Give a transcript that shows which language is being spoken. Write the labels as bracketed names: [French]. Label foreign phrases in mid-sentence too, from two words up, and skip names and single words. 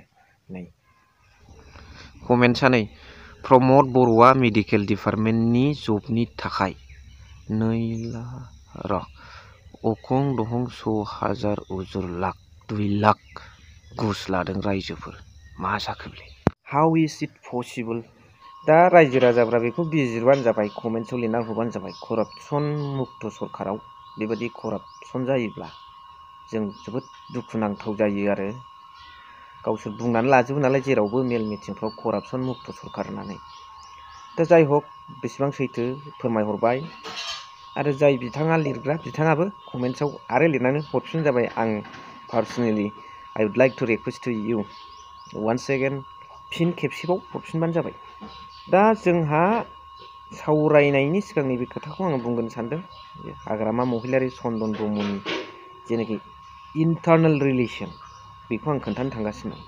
[Bodo] नै कमेन्ट्सआ नै प्रमद बर'आ मेडिकेल डिपार्टमेन्टनि जबनि थाखाय 2 दहं 1,000 उजुर लाख 2 लाख घुस लादों रायजोफोर। मा जाखो बेलाय? [English] How is it possible? [Bodo] दा रायजो राजाफ्रा बेखौ बिजिरबानो जाबाय, कमेन्ट्सआव लिरना हरबानो जाबाय। करापसन मुक्त सरकाराव बेबायदि करापसन जायोब्ला जों जोबोद दुखुनांथाव जायो। आरो गावसोर बुंनानै लाजोबो नालाय जेरावबो मेल मिटिंफ्राव करापसन मुक्त सरकार होननानै। दा जाय हक बेसेबां सैथो फोरमायहरबाय। आरो जाय बिथाङा लिरग्रा बिथाङाबो कमेन्ट्सआव आरो लिरनानै हरफिननो जाबाय। आं पार्सनेलि [English] I would like to request to you once again, [Bodo] फिन खेबसेबाव हरफिनबानो जाबाय। दा जोंहा सावरायनायनि सिगां नैबे खोथाखौ आङो बुंगोनो सानदों। हाग्रामा महिलारि चन्दन ब्रह्मनि जेनाखि [English] internal relation, [Bodo] बेखौ आं खोन्थानो थांगासिनो दं।